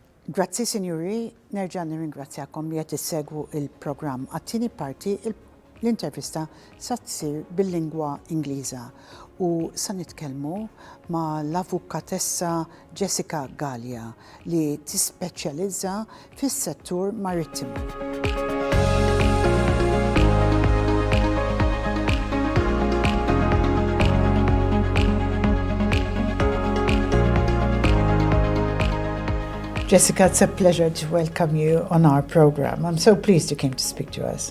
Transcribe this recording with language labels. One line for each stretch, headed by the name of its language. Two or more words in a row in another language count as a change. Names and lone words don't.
Maltese: Grazzi, Sinjuri, nerġa' nirringrazzjakom li qed issegwu il-programm għat-tieni parti l-intervista sa tsir bil-lingwa Ingliża u sa nitkellmu ma' l-avukatessa Jessica Galea li tispeċjalizza fis-settur marittimu.
English: Jessica, it's a pleasure to welcome you on our program. I'm so pleased you came to speak to us.